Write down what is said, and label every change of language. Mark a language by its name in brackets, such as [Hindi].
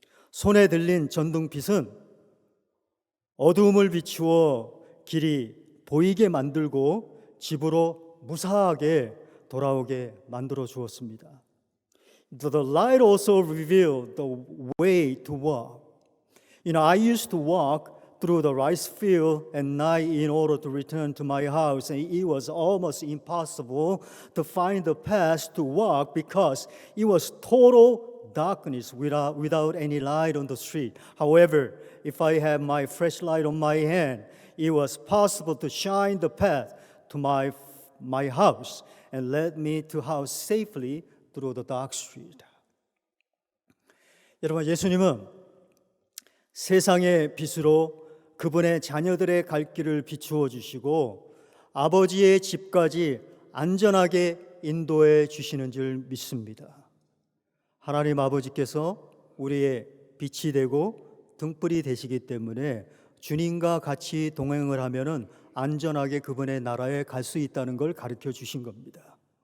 [Korean] 손에 들린 전등빛은 어두움을 비추어 길이 보이게 만들고 집으로 무사하게 돌아오게 만들어 주었습니다. [English] The light also revealed the way to walk. I used to walk through the rice field at night in order to return to my house, and it was almost impossible to find the path to walk because it was total darkness without any light on the street. However, if I had my flashlight on my hand, it was possible to shine the path to my house and led me to house safely through the dark street. [Korean] 여러분, 예수님은 세상의 빛으로 그분의 자녀들의 갈 길을 비추어 주시고 아버지의 집까지 안전하게 인도해 주시는 줄 믿습니다. 하나님 아버지께서 우리의 빛이 되고 등불이 되시기 때문에 주님과 같이 동행을 하면은 안전하게 그분의 나라에 갈 수 있다는 걸 가르쳐 주신 겁니다.